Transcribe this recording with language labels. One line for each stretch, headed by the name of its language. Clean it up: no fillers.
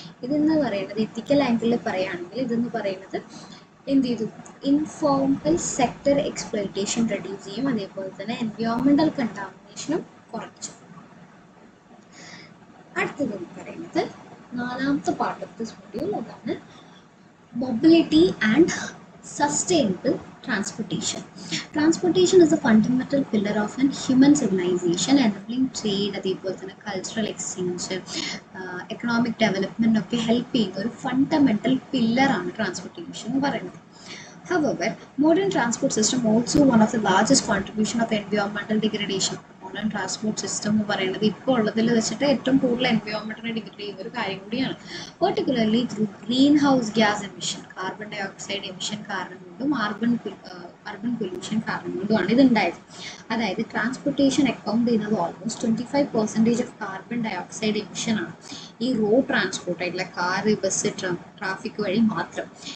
Malayalam: ഇതെന്ന് പറയുന്നത് എത്തിക്കൽ ആംഗിളിൽ പറയുകയാണെങ്കിൽ ഇതെന്ന് പറയുന്നത് എന്ത് ചെയ്തു ഇൻഫോർമൽ സെക്ടർ എക്സ്പ്ലോയിറ്റേഷൻ റെഡ്യൂസ് ചെയ്യും അതേപോലെ തന്നെ എൻവയോൺമെന്റൽ കണ്ടാമിനേഷനും കുറച്ചു. അടുത്തതെന്ന് പറയുന്നത് നാലാമത്തെ പാർട്ട് ഓഫ് ദിസ് മൊഡ്യൂൾ അതാണ്
English: mobility and sustainable transportation. Transportation is a fundamental pillar of an human civilization, enabling trade,
Malayalam: അതേപോലെ തന്നെ
English: cultural exchange, economic development
Malayalam: ഒക്കെ ഹെൽപ്പ് ചെയ്യുന്ന ഒരു ഫണ്ടമെന്റൽ പില്ലറാണ് ട്രാൻസ്പോർട്ടേഷൻ എന്ന് പറയുന്നത്.
English: However, modern transport system also one of the largest contribution of environmental degradation.
Malayalam: Modern transport system എന്ന് പറയുന്നത് ഇപ്പോൾ ഉള്ളതിൽ വെച്ചിട്ട് ഏറ്റവും കൂടുതൽ എൻവയോൺമെന്റിനെ ഡിഗ്രേഡ് ചെയ്യുന്ന ഒരു കാര്യം കൂടിയാണ്. Particularly through green house gas emission carbon dye oxide emission കാരണം കൊണ്ടും അർബൻ പൊല്യൂഷൻ കാരണം കൊണ്ടുമാണ് ഇതുണ്ടായത്. അതായത് ട്രാൻസ്പോർട്ടേഷൻ അക്കൗണ്ട് ചെയ്യുന്നത് almost 25% of carbon dye oxide emission ആണ് ഈ റോഡ് ട്രാൻസ്പോർട്ട് ആയിട്ടുള്ള കാറ് ബസ് ട്രാഫിക് വഴി മാത്രം.